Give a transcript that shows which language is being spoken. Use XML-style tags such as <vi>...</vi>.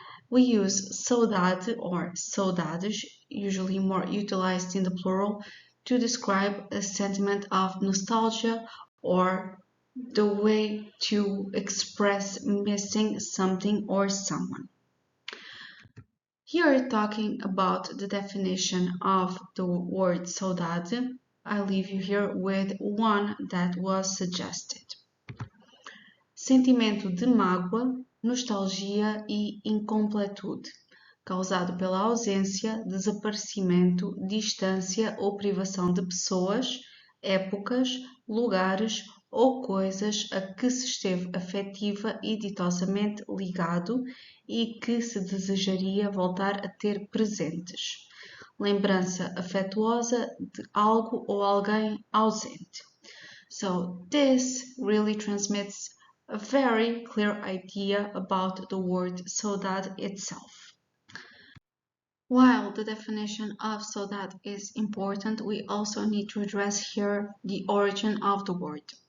<en>We use saudade or saudades, usually more utilized in the plural, to describe a sentiment of nostalgia or the way to express missing something or someone. Here, talking about the definition of the word saudade, I leave you here with one that was suggested.</en> <pt>Sentimento de mágoa, nostalgia e incompletude, causado pela ausência, desaparecimento, distância ou privação de pessoas, épocas, lugares ou coisas a que se esteve afetiva e ditosamente ligado e que se desejaria voltar a ter presentes. Lembrança afetuosa de algo ou alguém ausente.</pt> <en>So this really transmits a very clear idea about the word saudade itself. While the definition of saudade is important, we also need to address here the origin of the word.</en>